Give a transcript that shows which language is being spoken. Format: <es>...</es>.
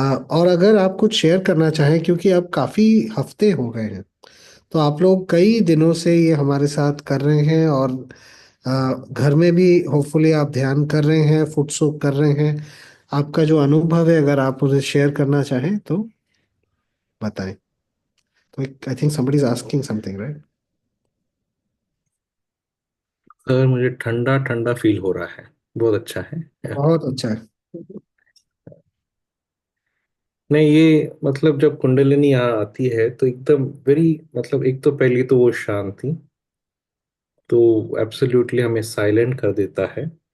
<hi>और अगर आप कुछ शेयर करना चाहें, क्योंकि अब काफ़ी हफ्ते हो गए हैं, तो आप लोग कई दिनों से ये हमारे साथ कर रहे हैं और घर में भी होपफुली आप ध्यान कर रहे हैं, फुट सोक कर रहे हैं। आपका जो अनुभव है, अगर आप मुझे शेयर करना चाहें तो बताएं।</hi> <en>तो I think somebody is asking something, right?</en> <hi>Sir मुझे ठंडा ठंडा फील हो रहा है, बहुत अच्छा है। बहुत अच्छा है। नहीं, ये मतलब जब कुंडलिनी यहाँ आती है तो एकदम वेरी, मतलब एक तो पहली तो वो शांति, तो एब्सोल्युटली हमें साइलेंट कर देता है।</hi>